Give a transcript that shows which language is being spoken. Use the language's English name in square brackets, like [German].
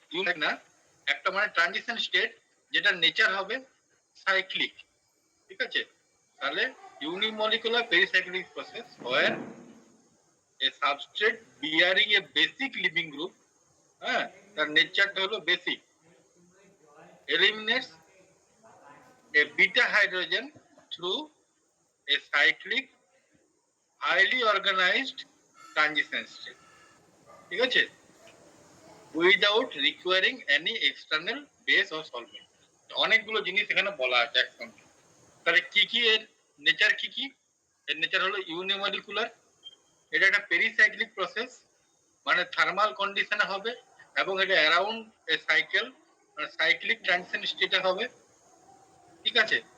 [Bangla] Unique না, একটা মানে ট্রানজিশন স্টেট যেটা নেচার হবে সাইক্লিক, ঠিক আছে? [English] তাহলে unimolecular pericyclic process where a substrate bearing a basic living group, [Bangla] হ্যাঁ, তার নেচারটা হলো basic, [English] eliminates a beta hydrogen through a cyclic highly organized transition state, [Bangla] ঠিক আছে, [English] Without requiring any external base or solvent. [Bangla] অনেকগুলো জিনিস এখানে বলা আছে একসঙ্গে। তাহলে কি কি এর নেচার? কি কি এর নেচার? হলো ইউনিমলিকুলার, এটা একটা পেরিসাইক্লিক প্রসেস, মানে থার্মাল কন্ডিশনে হবে, এবং এটা [English] around a cycle, [Bangla] মানে সাইক্লিক ট্রানজিশন স্টেটে হবে, ঠিক আছে?